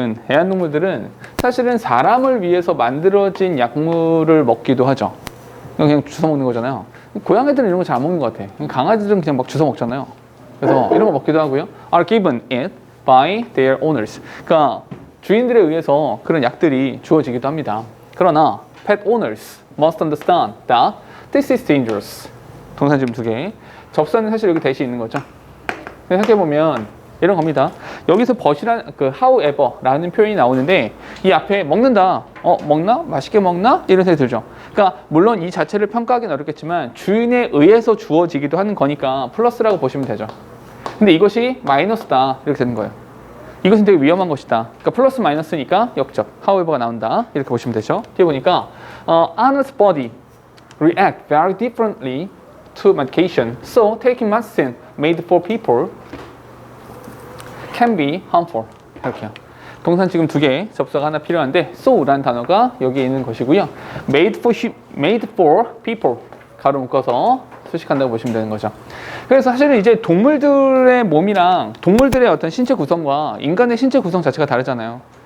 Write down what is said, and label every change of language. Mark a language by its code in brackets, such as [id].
[ko] 애완동물들은 사실은 사람을 위해서 만들어진 약물을 먹기도 하죠. 그냥 주워 먹는 거잖아요. 고양이들은 이런 거 잘 먹는 것 같아. 강아지들은 그냥 막 주워 먹잖아요. 그래서 이런 거 먹기도 하고요. [en] are given it by their owners. [ko] 그러니까 주인들에 의해서 그런 약들이 주어지기도 합니다. 그러나 [en] pet owners must understand that this is dangerous. [ko] 동사 지금 2개. 접선은 사실 여기 대시 있는 거죠. 생각해보면 이런 겁니다. 여기서 but이라는 however라는 표현이 나오는데 이 앞에 먹는다. 먹나? 맛있게 먹나? 이런 생각이 들죠. 그러니까 물론 이 자체를 평가하기는 어렵겠지만 주인에 의해서 주어지기도 하는 거니까 플러스라고 보시면 되죠. 근데 이것이 마이너스다. 이렇게 되는 거예요. 이것은 되게 위험한 것이다. 그러니까 플러스 마이너스니까 역적. however가 나온다. 이렇게 보시면 되죠. 뒤에 보니까 [en] Anna's body react very differently to medication. So taking medicine made for people can be harmful. [ko] 이렇게요. 동사는 지금 2개, 접수가 하나 필요한데 so라는 단어가 여기에 있는 것이고요. made for people 가로 묶어서 수식한다고 보시면 되는 거죠. 그래서 사실은 이제 동물들의 몸이랑 동물들의 어떤 신체 구성과 인간의 신체 구성 자체가 다르잖아요.